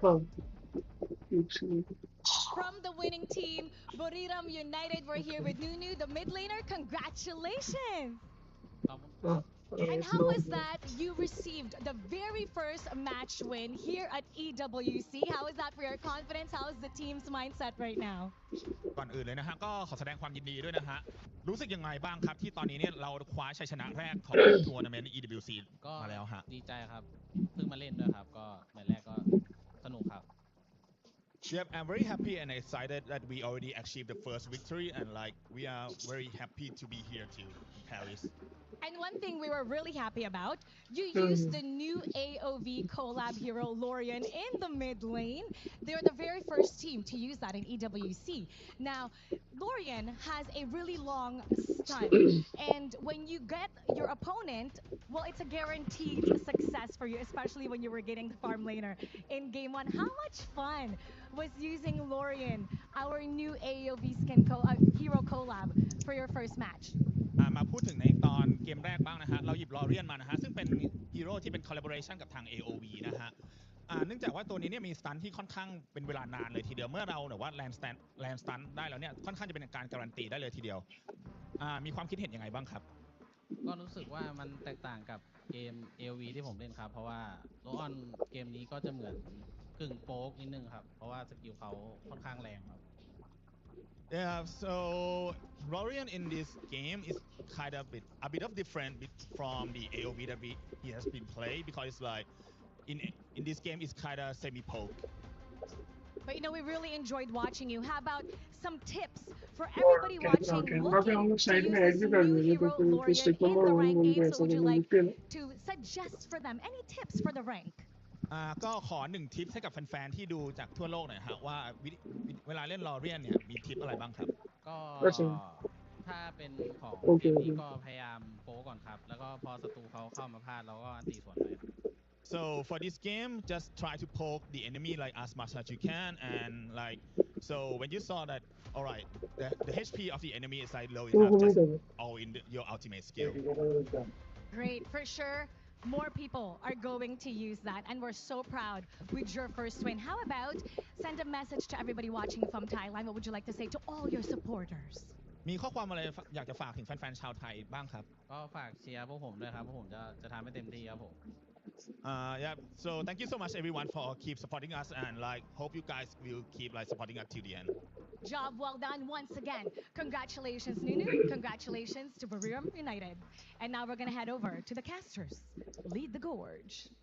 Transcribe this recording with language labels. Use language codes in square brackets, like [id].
[en] From the winning team, Buriram United, we're here with Nunu, the mid laner. Congratulations! And how was that you received the very first match win here at EWC? How is that for your confidence? How is the team's mindset right now? [th] ก่อนอื่นเลยนะฮะก็ขอแสดงความยินดีด้วยนะฮะรู้สึกยังไงบ้างครับที่ตอนนี้เนี่ยเราคว้าชัยชนะแรกของทัวร์นาเมนต์ EWC มาแล้วฮะ ดีใจครับเพิ่งมาเล่นด้วยครับก็แมตช์แรกก็สนุกครับ [en] Yep, I'm very happy and excited that we already achieved the first victory and like we are very happy to be here to Paris. And one thing we were really happy about, you used the new AOV collab hero Lorian in the mid lane. They're the very first team to use that in EWC. Now, Lorian has a really long stun, and when you get your opponent, well, it's a guaranteed success for you, especially when you were getting the farm laner in game 1. How much fun was using Lorian, our new AOV hero collab, for your first match? [th] มาพูดถึงในตอนเกมแรกบ้างนะฮะเราหยิบลอเรียนมานะฮะซึ่งเป็นฮีโร่ที่เป็นคอลลาบอเรชันกับทาง AOV นะฮะเนื่องจากว่าตัวนี้เนี่ยมีสตันที่ค่อนข้างเป็นเวลานานเลยทีเดียวเมื่อเราเนี่ยว่าแลนด์สตันได้แล้วเนี่ยค่อนข้างจะเป็นการการันตีได้เลยทีเดียวมีความคิดเห็นยังไงบ้างครับ ก็รู้สึกว่ามันแตกต่างกับเกม AOV ที่ผมเล่นครับเพราะว่าโลออนเกมนี้ก็จะเหมือนกึ่งโป๊กนิดนึงครับเพราะว่าสกิลเขาค่อนข้างแรงครับ [en] Yeah, so Lorian in this game is kind of a bit of different from the AOV that he has been played because it's like in this game it's kind of semi-poke. But you know, we really enjoyed watching you. How about some tips for everybody watching looking to use this new hero Lorian in the rank game? So would you like to suggest for them any tips for the rank? [th] ก็ขอ1ทิปให้กับแฟนๆที่ดูจากทั่วโลกหน่อยฮะว่าเวลาเล่นลอเรียนเนี่ยมีทิปอะไรบ้างครับ ก็ถ้าเป็นของเกมนี้ก็พยายามโป๊ก่อนครับแล้วก็พอศัตรูเขาเข้ามาพลาดเราก็อันตีสวนไป [en] So for this game just try to poke the enemy like as much as you can and like so when you saw that alright the HP of the enemy is like low enough just all in your ultimate skill. Great, for sure. More people are going to use that, and we're so proud with your first win. How about send a message to everybody watching from Thailand? What would you like to say to all your supporters? [th] มีข้อความอะไรอยากจะฝากถึงแฟนๆชาวไทยบ้างครับ ก็ฝากเชียร์พวกผมด้วยครับพวกผมจะทำให้เต็มที่ครับผม [en] Yeah, so thank you so much everyone for keep supporting us and like hope you guys will keep like supporting us till the end. Job well done once again. Congratulations, Nunu. Congratulations to Buriram United. And now we're going to head over to the casters. Lead the gorge.